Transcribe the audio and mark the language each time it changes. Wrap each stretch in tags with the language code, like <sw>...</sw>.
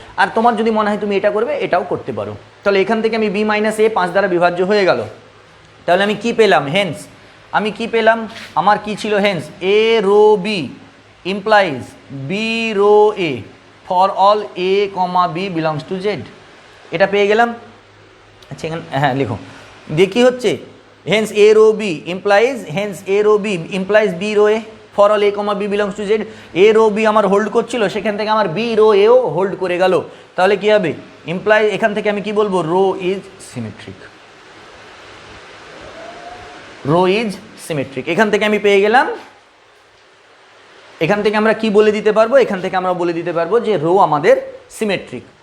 <bn>আর তোমার যদি মনে হয় তুমি এটা করবে, এটাও করতে পারো। তাহলে এখান থেকে আমি বি মাইনাস এ 5 দ্বারা বিভাজ্য হয়ে গেল। তাহলে আমি কি পেলাম,</bn> <en>hence</en> <bn>আমি কি পেলাম, আমার কি ছিল,</bn> <en>Hence a rho b implies b rho a for all a comma b belongs to Z, এটা পেয়ে গেলাম।</en> <bn>আচ্ছা এখানে হ্যাঁ লিখো, দিয়ে কী হচ্ছে,</bn> <en>hence a row b implies, hence a row b implies b row a for all a comma b belongs to z।</en> <bn>a row b আমার হোল্ড করছিল, সেখান থেকে আমার b row a O hold করে গেল। তাহলে কি হবে, ইমপ্লাই, এখান থেকে আমি কি বলবো,</bn> <en>Rho is symmetric, rho is symmetric.</en> <bn>এখান থেকে আমি পেয়ে গেলাম, এখান থেকে আমরা কি বলে দিতে পারবো, এখান থেকে আমরা বলে দিতে পারবো যে রো আমাদের সিমেট্রিক।</bn>